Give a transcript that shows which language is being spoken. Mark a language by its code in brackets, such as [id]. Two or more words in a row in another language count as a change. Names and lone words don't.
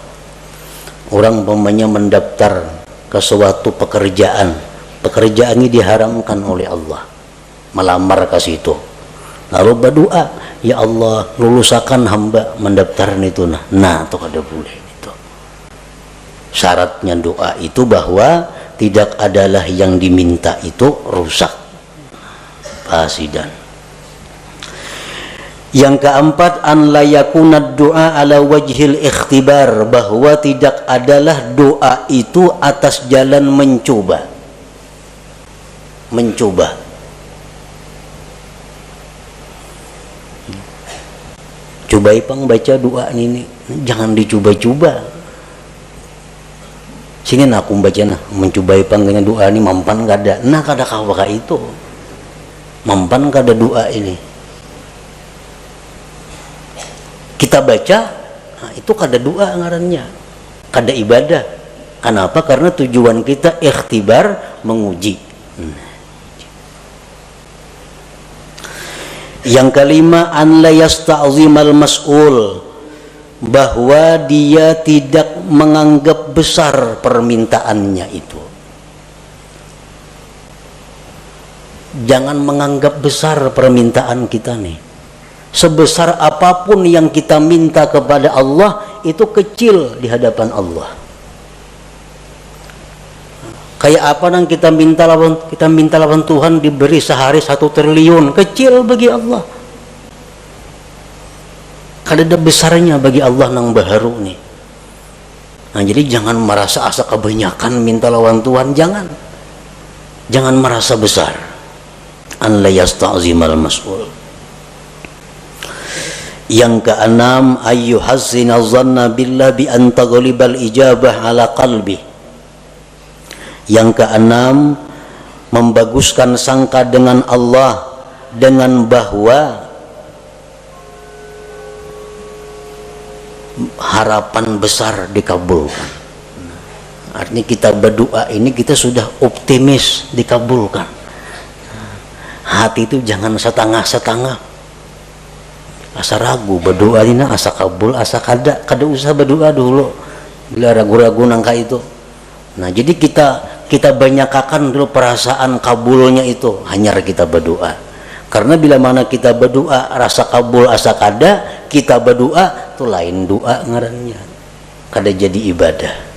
[id] Orang umpamanya mendaftar ke suatu pekerjaan, pekerjaan ini diharamkan oleh Allah, melamar ke situ, lalu berdoa, ya Allah lulusakan hamba mendaftar itu. [bjn] Nah itu kada boleh. [id] Syaratnya doa itu bahwa tidak adalah yang diminta itu rusak, fasidan. Yang keempat, [ar] أن لا يكون دعاء على وجه الاختبار, [id] bahwa tidak adalah doa itu atas jalan mencoba. Coba ipang baca doa ini, jangan dicoba-coba. [bjn] Sini aku membaca mencobai panggilnya doa ini mampan kada, nah kada kawaka itu mampan kada doa ini kita baca, nah itu kada doa ngarannya, kada ibadah. [id] Kenapa? Karena tujuan kita ikhtibar, menguji. Yang kelima, [ar] أن لا يستعظم المسؤول, [id] bahwa dia tidak menganggap besar permintaannya itu. Jangan menganggap besar permintaan kita nih. Sebesar apapun yang kita minta kepada Allah itu kecil di hadapan Allah. Kayak apa yang kita minta lawan Tuhan diberi sehari 1 triliun, kecil bagi Allah. [bjn] Kada ada besarnya bagi Allah nang baharu nih. [id] Nah, jadi jangan merasa asa kebanyakan minta lawan Tuhan, jangan merasa besar. [ar] أن لا يستعظم المسؤول. [id] Yang keenam, [ar] أن يحسن الظن بالله بأن تغلب الإجابة على قلبي. [id] Yang keenam, membaguskan sangka dengan Allah dengan bahwa harapan besar dikabulkan. Artinya kita berdoa ini kita sudah optimis dikabulkan. [bjn] Hati itu jangan setengah-setengah, asa ragu berdoa ini asa kabul asa kada usah berdoa dulu bila ragu-ragu nangka itu. [id] Nah jadi kita banyakakan dulu perasaan kabulnya itu, hanya kita berdoa. Karena bila mana kita berdoa rasa kabul asa kada, kita berdoa itu lain doa ngarannya, kada jadi ibadah.